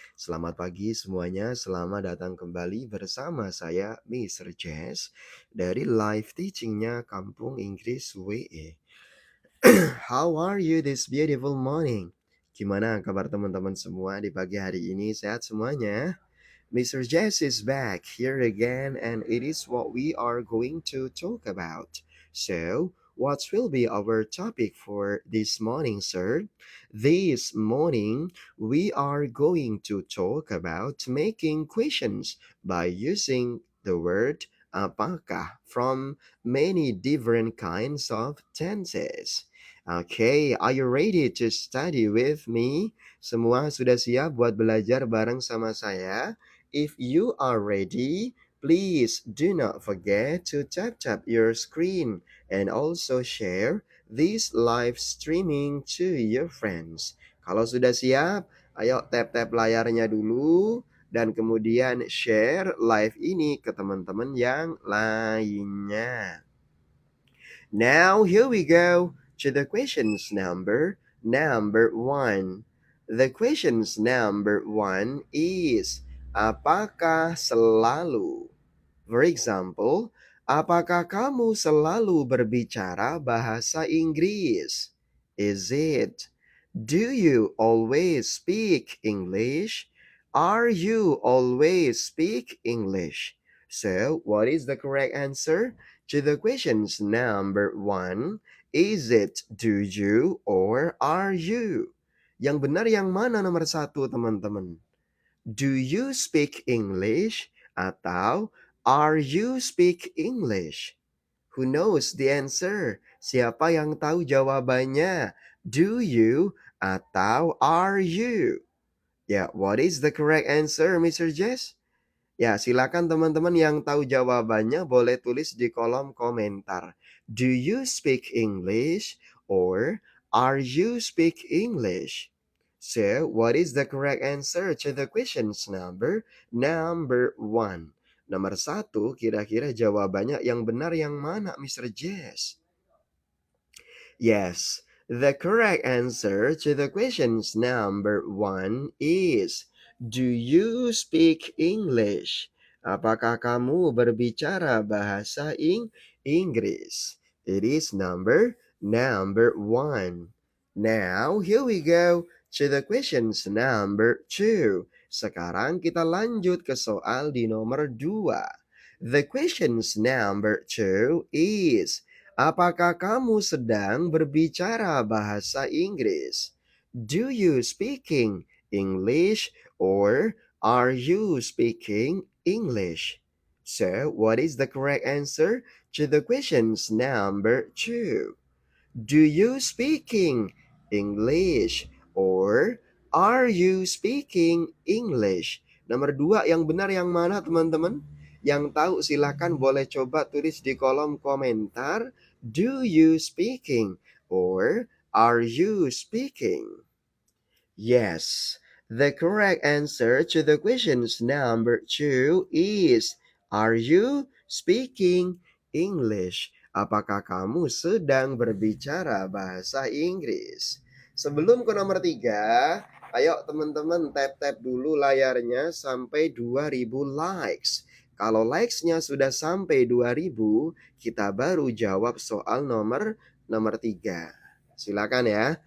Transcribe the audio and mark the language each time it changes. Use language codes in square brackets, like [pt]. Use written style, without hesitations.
[id] Selamat pagi semuanya, selamat datang kembali bersama saya, Mr. James, dari live teachingnya Kampung Inggris WE. [en] How are you this beautiful morning? [id] Gimana kabar teman-teman semua di pagi hari ini? Sehat semuanya? [en] Mr. Jess is back here again, and it is what we are going to talk about. So, what will be our topic for this morning, sir? This morning, we are going to talk about making questions by using the word apakah from many different kinds of tenses. Okay, are you ready to study with me? [id] Semua sudah siap buat belajar bareng sama saya? [en] If you are ready, please do not forget to tap your screen and also share this live streaming to your friends. [id] Kalau sudah siap, ayo tap layarnya dulu dan kemudian share live ini ke teman-teman yang lainnya. [en] Now here we go to the questions number one. The questions number one is [id] apakah selalu? [en] For example, [id] apakah kamu selalu berbicara bahasa Inggris? [en] Is it? Do you always speak English? Are you always speak English? So, what is the correct answer to the questions number one? Is it, do you, or are you? [id] Yang benar yang mana nomor satu, teman-teman? [en] Do you speak English? [id] Atau [en] are you speak English? Who knows the answer? [id] Siapa yang tahu jawabannya? [en] Do you [id] atau [en] are you? [id] Ya, [en] what is the correct answer, [id] Mr. Jess? Ya, silakan teman-teman yang tahu jawabannya boleh tulis di kolom komentar. [en] Do you speak English or are you speak English? So, what is the correct answer to the questions number one? [id] Nomor satu, kira-kira jawabannya yang benar yang mana, Mr. Jess? [en] Yes, the correct answer to the questions number one is, do you speak English? [id] Apakah kamu berbicara bahasa Inggris? [en] It is number one. Now, here we go to the questions number two. [id] Sekarang kita lanjut ke soal di nomor dua. [en] The questions number two is, [id] apakah kamu sedang berbicara bahasa Inggris? [en] Do you speaking English or are you speaking English? So, what is the correct answer to the questions number two? Do you speaking English or are you speaking English? [id] Nomor dua yang benar yang mana, teman-teman? Yang tahu silakan boleh coba tulis di kolom komentar. [en] Do you speaking or are you speaking? Yes, the correct answer to the questions number two is, are you speaking English? [id] Apakah kamu sedang berbicara bahasa Inggris? Sebelum ke nomor tiga, ayo teman-teman tap dulu layarnya sampai 2000 likes. Kalau likes-nya sudah sampai 2000, kita baru jawab soal nomor tiga. Silakan ya.